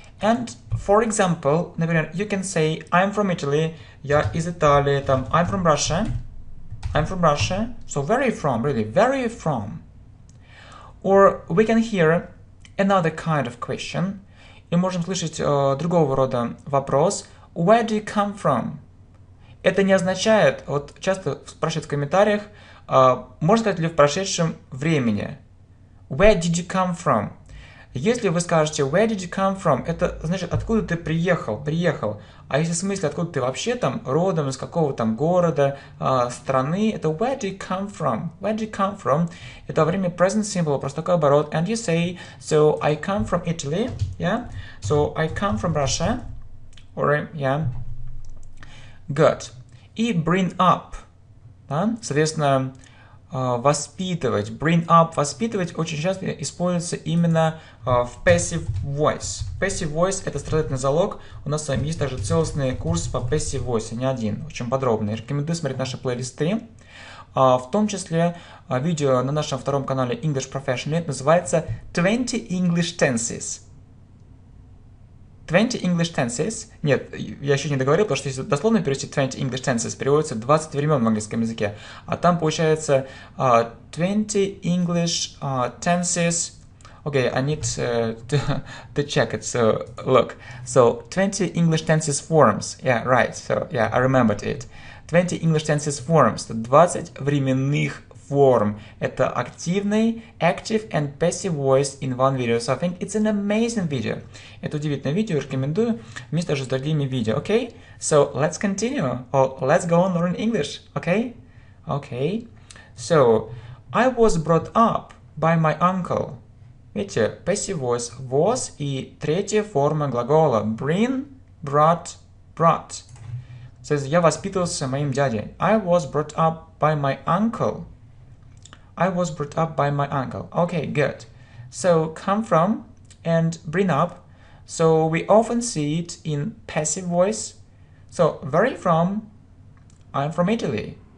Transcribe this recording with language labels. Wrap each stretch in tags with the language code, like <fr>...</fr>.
<en>And for example, например, you can say I'm from Italy,</en> <ru>я из Италии, там</ru> <en>I'm from Russia, so very from, really, very from. Or we can hear another kind of question,</en> <ru>и можем слышать другого рода вопрос,</ru> <en>where do you come from?</en> <ru>Это не означает, вот часто спрашивают в комментариях, можно сказать ли в прошедшем времени,</ru> <en>where did you come from?</en> <ru>Если вы скажете</ru> <en>where did you come from,</en> <ru>это значит откуда ты приехал. А если в смысле откуда ты вообще там родом, из какого там города, страны, это</ru> <en>where do you come from?</en> <ru>Это во время present simple, просто такой оборот.</ru> <en>And you say, so I come from Italy, yeah? So I come from Russia, or yeah. Good.</en> <ru>И bring up, да? Соответственно, воспитывать, bring up, воспитывать очень часто используется именно в passive voice. Passive voice — это страдательный залог. У нас с вами есть также целостный курс по passive voice, не один, очень подробный. Рекомендую смотреть наши плейлисты. В том числе видео на нашем втором канале English Professionally называется 20 English Tenses.</ru> <en>20 English Tenses.</en> <ru>Нет, я еще не договорил, потому что если дословно перевести 20 English Tenses, переводится 20 времен в английском языке. А там получается 20 English Tenses.</ru> <en>Okay, I need to check it, so look. So 20 English Tenses forms. Yeah, right. So yeah, I remembered it. 20 English Tenses forms.</en> <ru>20 временных форм. Это активный,</ru> <en>active and passive voice in one video. So I think it's an amazing video.</en> <ru>Это удивительное видео, рекомендую вместе с другими видео.</ru> <en>Okay? So let's continue. Or let's go on learn English. Okay? Okay. So I was brought up by my uncle.</en> <ru>Видите, passive voice was и третья форма глагола bring, brought, brought. То есть я воспитывался моим дядей.</ru> <en>I was brought up by my uncle. I was brought up by my uncle. Okay, good. So come from and bring up. So we often see it in passive voice. So very from, I'm from Italy.</en>